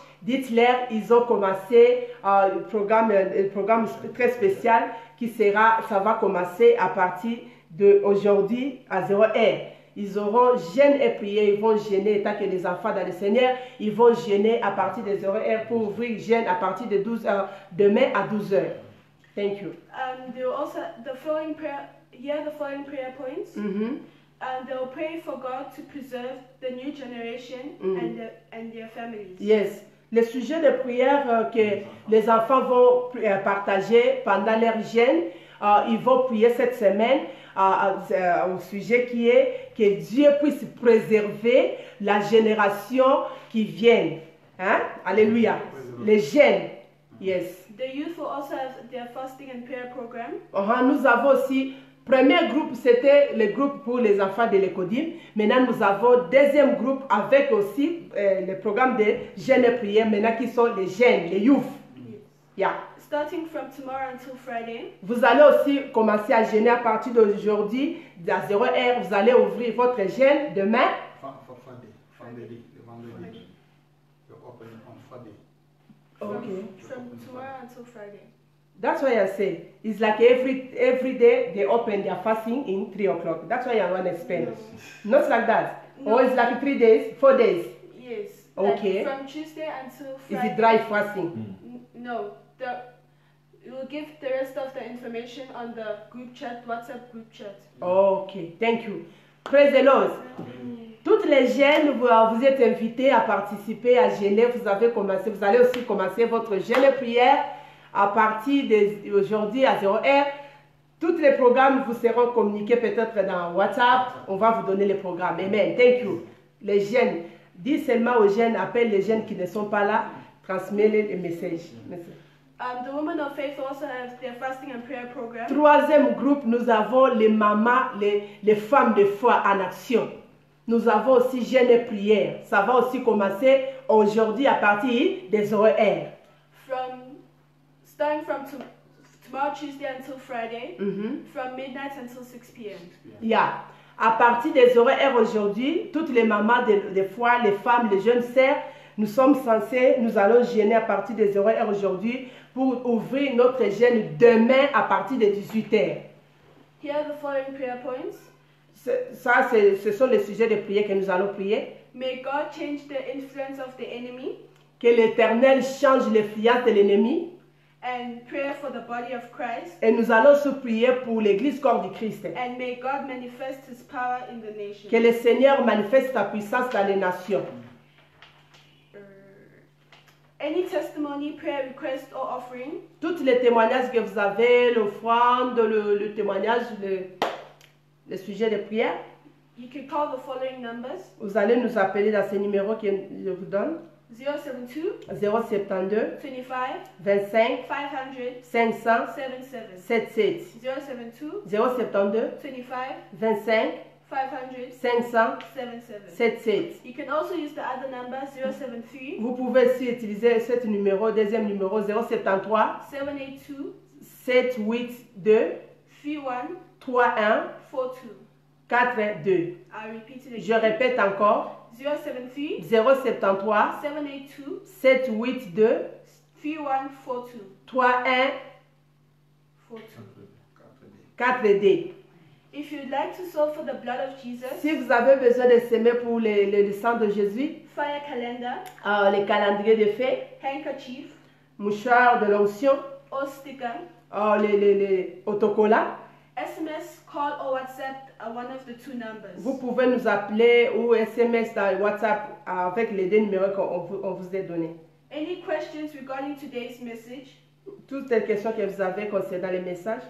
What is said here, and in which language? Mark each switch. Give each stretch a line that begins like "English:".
French: Dites-leur, ils ont commencé un programme très spécial ça va commencer à partir d'aujourd'hui à 0h. Ils auront jeûne et prière, ils vont jeûner tant que les enfants dans le Seigneur, ils vont jeûner à partir de 0h pour ouvrir jeûne à partir de 12h, demain à 12h.
English: Thank you. They will also, the following prayer points. They will pray for God to preserve the new generation and their families. Yes.
French: Le sujet de prière que les enfants vont partager pendant leur jeûne, ils vont prier cette semaine au sujet qui est que Dieu puisse préserver la génération qui vient. Hein? Alléluia. Les jeunes.
English: Yes. The youth will also have their fasting and prayer program.
French: Nous avons aussi, premier groupe, c'était le groupe pour les enfants de l'Écodim. Maintenant, nous avons deuxième groupe avec aussi le programme de jeûne et prière, maintenant qui sont les jeunes, les youth.
English: Yeah. Starting from tomorrow until Friday.
French: Vous allez aussi commencer à jeûner à partir d'aujourd'hui, à 0h, vous allez ouvrir votre jeûne demain.
English: Vendredi. You're open on Friday. Okay. From tomorrow until Friday. That's why I say it's like every day they open their fasting in 3 o'clock. That's why I want to explain. Yes. Not like that. No. Or it's like 3 days, 4 days. Yes. Okay. Like from Tuesday until Friday. Is it dry fasting? No. We will give the rest of the information on the group chat, WhatsApp group chat. Okay. Thank you. Praise the Lord.
French: Toutes les jeunes, vous êtes invités à participer à jeûner. Vous allez aussi commencer votre jeûne et prière à partir d'aujourd'hui à 0h. Tous les programmes vous seront communiqués peut-être dans WhatsApp. On va vous donner les programmes. Amen.
English: Thank you.
French: Les jeunes, dis seulement aux jeunes, appelle les jeunes qui ne sont pas là, transmets-les les messages. Merci.
English: The Women of Faith also have their fasting and prayer program.
French: Troisième groupe, nous avons les mamans, les femmes de foi en action. Nous avons aussi jeûne et prière. Ça va aussi commencer aujourd'hui à partir des horaires.
English: Starting from tomorrow Tuesday until Friday, from midnight until 6 p.m. Yeah.
French: À partir des horaires aujourd'hui, toutes les mamans de foi, les femmes, les jeunes sœurs, nous allons jeûner à partir des horaires aujourd'hui pour ouvrir notre jeûne demain à partir de 18h.
English: Here are the following prayer points.
French: Ce sont les sujets de prière que nous allons prier.
English: May God change the influence of the enemy.
French: Que l'Éternel change l'influence de l'ennemi.
English: And prayer for the body of Christ.
French: Et nous allons se prier pour l'Église corps du Christ.
English: And may God manifest His power in the nation.
French: Que le Seigneur manifeste sa puissance dans les nations.
English: Any testimony, prayer request or offering.
French: Tous les témoignages que vous avez, l'offrande, le témoignage, le sujet de prière.
English: You can call the following numbers.
French: Vous allez nous appeler dans ces numéros que je vous donne. 072 072 25 25 500 500 77 77 072 072 25 25 500 500 77. 77.
English: You can also use the other number 073
French: Vous pouvez aussi utiliser ce numéro, deuxième numéro 073 782 782 31 31 42. 42.
English: I'll repeat it
French: Je
English: again.
French: répète encore 073 073 782 782 31 42. 31 42. 4D.
English: If you'd like to sow for the blood of Jesus,
French: Si vous avez besoin de s'aimer pour le sang de Jésus,
English: fire calendar,
French: les calendriers de fête,
English: handkerchief,
French: mouchoirs de l'onction,
English: or sticker,
French: les autocollants,
English: SMS, call or WhatsApp one of the two numbers.
French: vous pouvez nous appeler ou SMS dans WhatsApp avec les deux numéros qu'on vous a donnés.
English: Any questions regarding today's message?
French: Toutes les questions que vous avez concernant les messages,